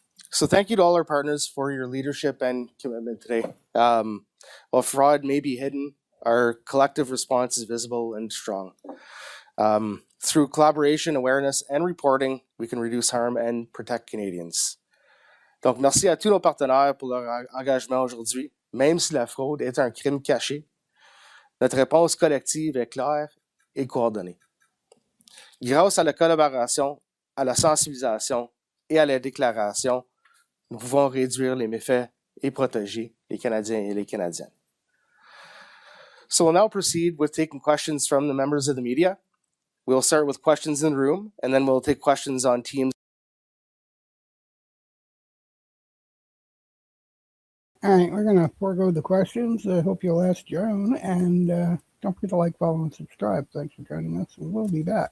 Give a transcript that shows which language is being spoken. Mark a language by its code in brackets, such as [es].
[en] So thank you to all our partners for your leadership and commitment today. While fraud may be hidden, our collective response is visible and strong. Through collaboration, awareness, and reporting, we can reduce harm and protect Canadians. [fr] Donc, merci à tous nos partenaires pour leur engagement aujourd'hui. Même si la fraude est un crime caché, notre réponse collective est claire et coordonnée. Grâce à la collaboration, à la sensibilisation et à la déclaration, nous pouvons réduire les méfaits et protéger les Canadiens et les Canadiennes. [en] So we'll now proceed with taking questions from the members of the media. We'll start with questions in the room, and then we'll take questions on Teams. All right, we're going to forego the questions. I hope you'll ask your own, and don't forget to like, follow, and subscribe. Thanks for joining us, and we'll be back.